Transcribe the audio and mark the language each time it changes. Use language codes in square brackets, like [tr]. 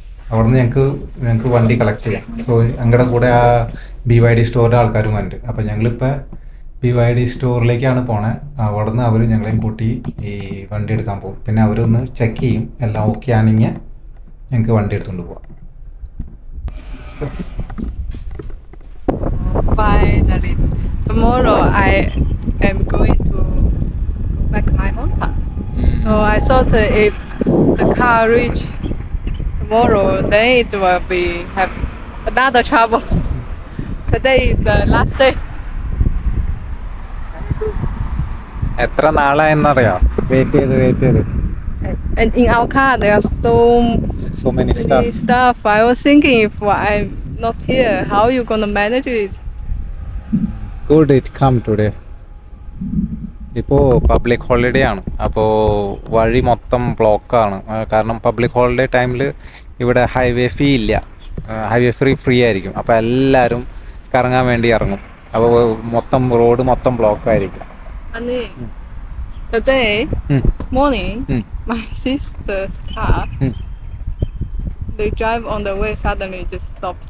[ml] അവിടുന്ന് ഞങ്ങൾക്ക് വണ്ടി കളക്ട് ചെയ്യാം. സോ ഞങ്ങളുടെ കൂടെ ആ BYD സ്റ്റോറിൻ്റെ ആൾക്കാരും വന്നിട്ട്. അപ്പോൾ ഞങ്ങളിപ്പോൾ BYD സ്റ്റോറിലേക്കാണ് പോണേ. അവിടുന്ന് അവർ ഞങ്ങളെയും കൂട്ടി ഈ വണ്ടി എടുക്കാൻ പോകും. പിന്നെ അവരൊന്ന് ചെക്ക് ചെയ്യും, എല്ലാം ഓക്കെ ആണെങ്കിൽ ഞങ്ങൾക്ക് വണ്ടി എടുത്തുകൊണ്ട് പോവാം. [en] Finally, tomorrow I am going to back my own car. So I thought if the car reach tomorrow, then it will be have another trouble. Today is the last day. [ml] എത്ര നാളായെന്നറിയാം wait ചെയ്ത്. [en] And in our car there are so many stuff. I was thinking if I'm not here, how you gonna manage it? Good it come today. [ml] ഇപ്പോൾ public holiday ആണ്. അപ്പോൾ വഴി മൊത്തം ബ്ലോക്കാണ്. കാരണം public holiday ടൈമിൽ ഇവിടെ ഹൈവേ ഫീ ഇല്ല, ഹൈവേ ഫ്രീ ആയിരിക്കും. അപ്പോൾ എല്ലാവരും കറങ്ങാൻ വേണ്ടി ഇറങ്ങും. അപ്പോൾ മൊത്തം റോഡ് മൊത്തം ബ്ലോക്കായിരിക്കും. [en] Today morning, my sister's car, they drive on the way, suddenly just stop.